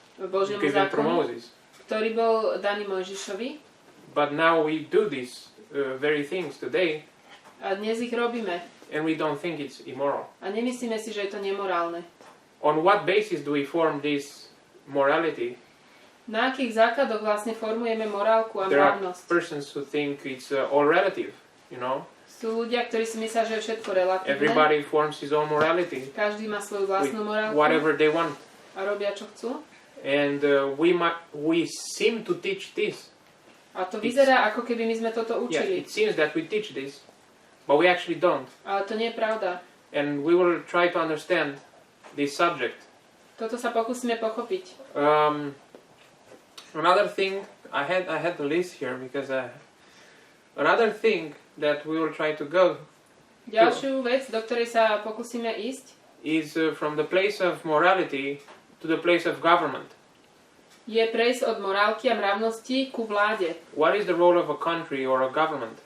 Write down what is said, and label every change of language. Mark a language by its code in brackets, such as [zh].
[sk] Božiemu zákonu, ktorý bol daný Mojžišovi. [en] But now we do these very things today. [sk] A dnes ich robíme. [en] And we don't think it's immoral. [sk] A nemyslíme si, že je to nemorálne. [en] On what basis do we form this morality? [sk] Na akých základoch vlastne formujeme morálku a mravnosť? mravnosť? [en] There are persons who think it's all relative, [sk] Sú ľudia, ktorí si myslia, že je všetko relatívne. [en] Everybody forms his own morality. [sk] Každý má svoju vlastnú morálku. [en] Whatever they want. [sk] A robia, čo chcú. [en] And we seem to teach this. [sk] A to vyzerá, ako keby my sme toto učili. [en] Yeah, it seems that we teach this, but we actually don't. [sk] Ale to nie je pravda. [en] And we will try to understand this subject. [sk] Toto sa pokúsime pochopiť. [en] Another thing, I had the list here because another thing that we will try to go. [sk] Ďalšiu vec, do ktorej sa pokúsime ísť, [en] is from the place of morality to the place of government. [sk] Je prejsť od morálky a mravnosti ku vláde. [en] What is the role of a country or a government?